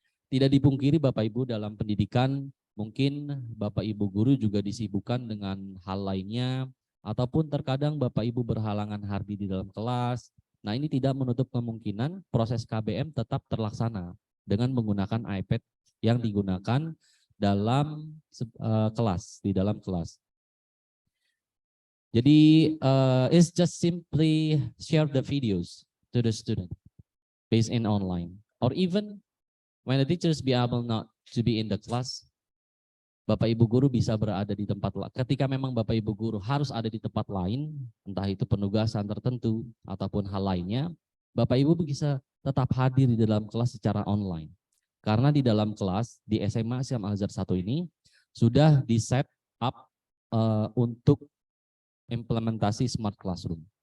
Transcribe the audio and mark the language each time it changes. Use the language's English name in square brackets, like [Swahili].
[Indonesian] Tidak dipungkiri Bapak Ibu dalam pendidikan mungkin Bapak Ibu guru juga disibukkan dengan hal lainnya ataupun terkadang Bapak Ibu berhalangan hadir di dalam kelas. Nah, ini tidak menutup kemungkinan proses KBM tetap terlaksana dengan menggunakan iPad yang digunakan dalam kelas, di dalam kelas. [English] Jadi it's just simply share the videos to the student based in online, or even when the teachers be able not to be in the class, [Indonesian] Bapak Ibu guru bisa berada di tempat lain. Ketika memang Bapak Ibu guru harus ada di tempat lain, entah itu penugasan tertentu ataupun hal lainnya, Bapak Ibu bisa tetap hadir di dalam kelas secara online. Karena di dalam kelas di SMA Islam Al-Azhar 1 ini sudah di set up untuk implementasi smart classroom.